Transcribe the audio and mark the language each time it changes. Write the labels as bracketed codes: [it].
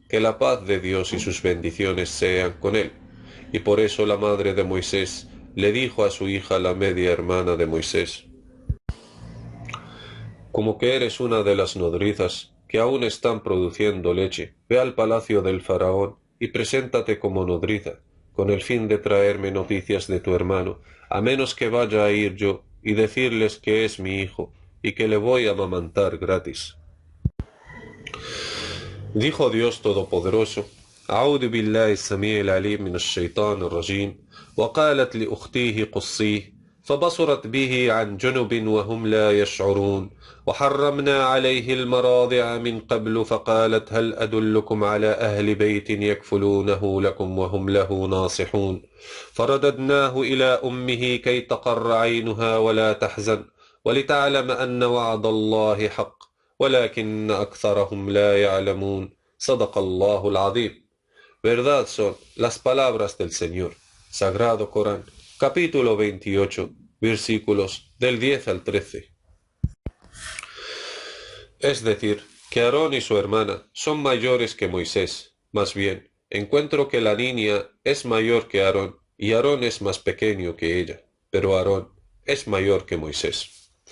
[es] Que la paz de Dios y sus bendiciones sean con él. Y por eso la madre de Moisés le dijo a su hija, la media hermana de Moisés: como que eres una de las nodrizas que aún están produciendo leche, ve al palacio del faraón y preséntate como nodriza, con el fin de traerme noticias de tu hermano, a menos que vaya a ir yo y decirles que es mi hijo y que le voy a amamantar gratis. Dijo Dios Todopoderoso: [ar] أعوذ بالله السميع العليم من الشيطان الرجيم وقالت لأختيه قصيه فبصرت به عن جنب وهم لا يشعرون وحرمنا عليه المراضع من قبل فقالت هل أدلكم على أهل بيت يكفلونه لكم وهم له ناصحون فرددناه إلى أمه كي تقر عينها ولا تحزن ولتعلم أن وعد الله حق ولكن أكثرهم لا يعلمون صدق الله العظيم. [es] Verdad son las palabras del Señor. Sagrado Corán, capítulo 28, versículos del 10 al 13. Es decir, que Aarón y su hermana son mayores que Moisés. Más bien, encuentro que la niña es mayor que Aarón, y Aarón es más pequeño que ella, pero Aarón es mayor que Moisés.